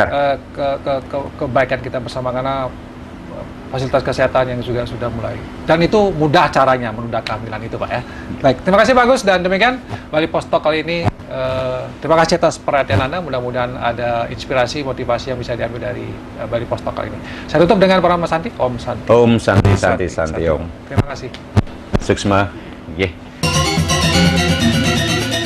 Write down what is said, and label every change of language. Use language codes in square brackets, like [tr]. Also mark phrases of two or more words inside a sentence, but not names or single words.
[id] Kebaikan kita bersama karena fasilitas kesehatan yang juga sudah mulai. Dan itu mudah caranya menunda kehamilan itu Pak ya. Baik, terima kasih Pak Agus, dan demikian Bali Post Talk kali ini. Terima kasih atas perhatian Anda, mudah-mudahan ada inspirasi, motivasi yang bisa diambil dari Bali Post Talk kali ini. Saya tutup dengan para Mas Santi. Om Santi. [sa] Om Santi, Santi, Santi, Om. [id] Terima kasih. Suksma.